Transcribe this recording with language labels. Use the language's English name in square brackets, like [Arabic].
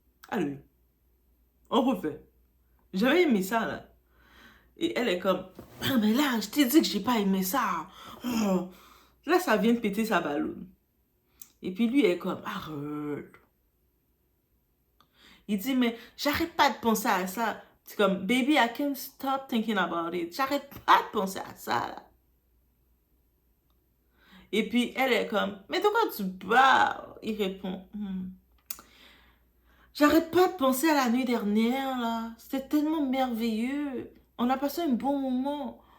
[French] Allez, on refait. J'avais aimé ça là. Et elle est comme, ah, mais là, je t'ai dit que j'ai pas aimé ça. Oh. Là, ça vient de péter sa ballonne. Et puis lui est comme, arrête. Il dit, mais j'arrête pas de penser à ça. C'est comme, [English] baby, I can't stop thinking about it. [French] J'arrête pas de penser à ça, là. Et puis elle est comme, mais de quoi tu parles? Il répond, j'arrête pas de penser à la nuit dernière, là. C'était tellement merveilleux. On a passé un bon moment.